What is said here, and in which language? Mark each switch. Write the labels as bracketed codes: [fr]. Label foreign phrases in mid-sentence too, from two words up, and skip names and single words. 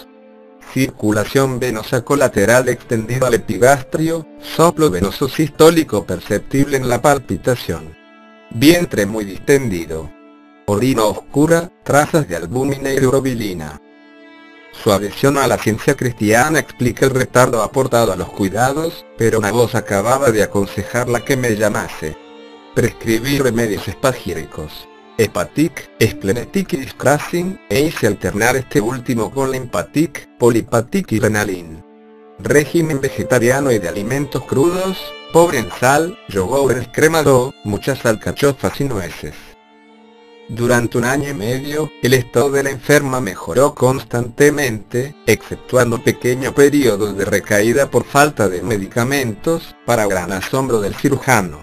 [es] Circulación venosa colateral extendida al epigastrio, soplo venoso sistólico perceptible en la palpitación. Vientre muy distendido. Orina oscura, trazas de albúmina y de urobilina. Su adhesión a la ciencia cristiana explica el retardo aportado a los cuidados, pero una voz acababa de aconsejarla que me llamase. Prescribí remedios espagíricos. Hepatic, Splenetic y Discrassin, e hice alternar este último con la Empatic, Polipatic y Renalin. Régimen vegetariano y de alimentos crudos, pobre en sal, yogur cremado, muchas alcachofas y nueces. Durante 1 año y medio, el estado de la enferma mejoró constantemente, exceptuando pequeños periodos de recaída por falta de medicamentos, para gran asombro del cirujano.